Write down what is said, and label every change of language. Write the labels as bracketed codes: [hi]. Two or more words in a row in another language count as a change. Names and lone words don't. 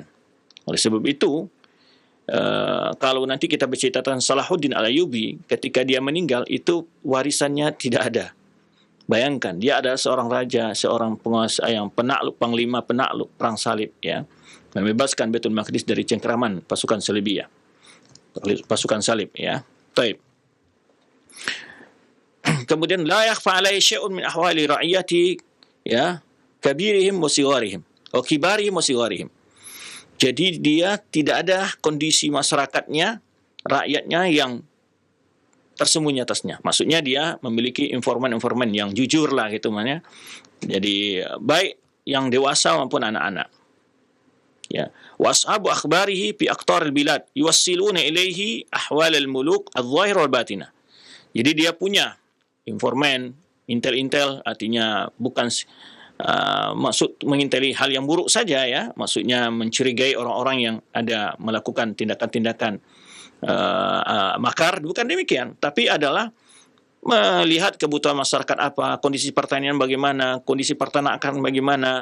[id] Oleh sebab itu, kalau nanti kita bercerita tentang Salahuddin Al-Ayyubi, ketika dia meninggal, itu warisannya tidak ada. Bayangkan, dia adalah seorang raja, seorang penguasa yang penakluk, panglima penakluk perang salib, ya, membebaskan Baitul Maqdis dari cengkeraman pasukan salibiyah, pasukan salib, ya. Taib. [ar] Kemudian لا يخفى عليه شيء من أحوال رعيته, ya, كبيرهم وصغيرهم, atau كبارهم وصغارهم. [id] Jadi dia tidak ada kondisi masyarakatnya, rakyatnya yang tersembunyi atasnya. Maksudnya dia memiliki informan-informan yang jujur lah gitu namanya. Jadi baik yang dewasa maupun anak-anak. [ar] Ya, وأصحاب أخباره في أقطار البلاد يوصلون إليه أحوال الملوك الظاهرة والباطنة. [id] Jadi dia punya informan, intel-intel, artinya bukan maksud menginteli hal yang buruk saja, ya, maksudnya mencurigai orang-orang yang ada melakukan tindakan-tindakan makar, bukan demikian, tapi adalah melihat kebutuhan masyarakat apa, kondisi pertanian bagaimana, kondisi peternakan bagaimana.